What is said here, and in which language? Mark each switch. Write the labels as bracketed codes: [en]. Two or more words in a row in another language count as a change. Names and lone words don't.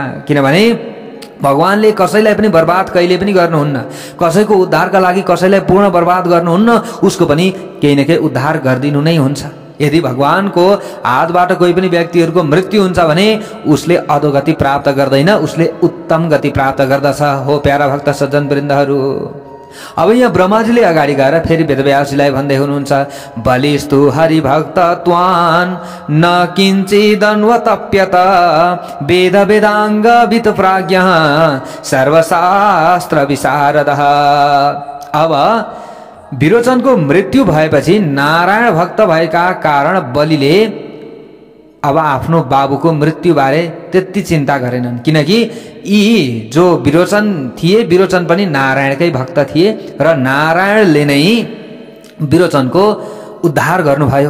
[ne] किनभने भगवानले कसैलाई पनि बर्बाद कहिले पनि गर्नुहुन्न, कसैको उद्धारका लागि कसैलाई पूर्ण बर्बाद गर्नुहुन्न, उसको पनि केही न केही उद्धार गरिदिनु नै हुन्छ। यदि भगवानको हातबाट कोही पनि व्यक्तिहरूको मृत्यु हुन्छ भने उसले अधोगति प्राप्त गर्दैन, उसले उत्तम गति प्राप्त गर्दछ। हो प्यारा भक्त सज्जन वृन्दहरू, अब यहाँ ब्रह्माजीले अगाडि गएर फेरि वेदव्यासजीलाई भन्दै हुनुहुन्छ, [sa] बलिस्तु हरिभक्त त्वान न किञ्चिदन्वतप्यत वेद वेदाङ्ग वित प्राज्ञ सर्वशास्त्र विशारदः। [ne] अब विरोचनको मृत्यु भएपछि नारायण भक्त भएका कारण बलिले अब आफ्नो बाबुको मृत्युबारे त्यति चिन्ता गरेनन्। किनकि यी जो विरोचन थिए, विरोचन पनि नारायणकै भक्त थिए र नारायणले नै विरोचनको उद्धार गर्नुभयो।